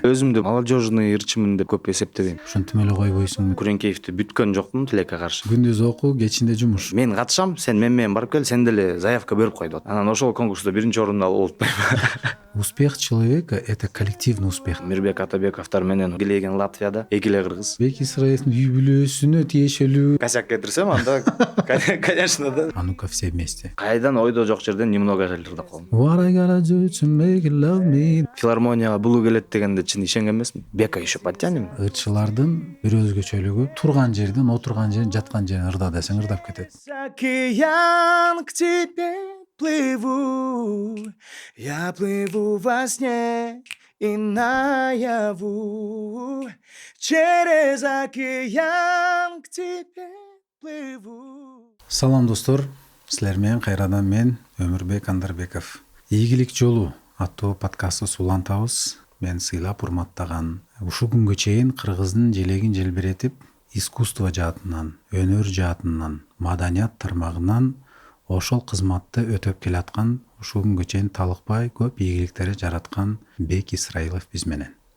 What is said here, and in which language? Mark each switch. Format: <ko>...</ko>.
<ky>Өзүмдү молодежный ырчымын деп көп эсептебейм. Ошентип эле койбойсуңбу? Күреңкеевди бүткөн жокмун тилекке каршы. Күндүз окуу, кечинде жумуш. Мен катышам, сен менен барып кел, сен деле заявка берип кой деп. Анан ошол конкурста биринчи орунду алып болуп.</ky> <ru>Успех человека — это коллективный успех.</ru> <ky>Мирбек Атабековдор менен Гилеген Латвияда, эки эле кыргыз. Бек Исраиловдун үй бүлөсүнө тиешелүү. Косяк кетирсем, анда</ky> <ru>конечно да. А ну-ка все вместе.</ru> <ky>Кайдан ойдо жок жерден немного ырдап калдым.</ky> <en>What I gotta do to make you love me.</en> <ky>Филармонияга булуу келет дегенде чын ишенген эмесмин.</ky> <ru>Бека еще подтянем.</ru> <ky>Ырчылардын бир өзгөчөлүгү турган жерден, отурган жерден, жаткан жерден ырда десең ырдап кетет.</ky> <ru>Океан к тебе плыву, я плыву во сне и наяву, через океан к тебе плыву.</ru> <ky>Салам достор, силер менен кайрадан мен Өмүрбек Андарбеков. Ийгилик жолу аттуу подкастты сулантабыз. Мен сыйлап урматтаган ушул күнгө чейин кыргыздын желегин желбиретип, искусство жаатынан, өнөр жаатынан, маданият тармагынан ошол кызматты өтөп келаткан, ушул күнгө чейин талыкпай көп ийгиликтерди жараткан Бек Исраилов биз менен.</ky>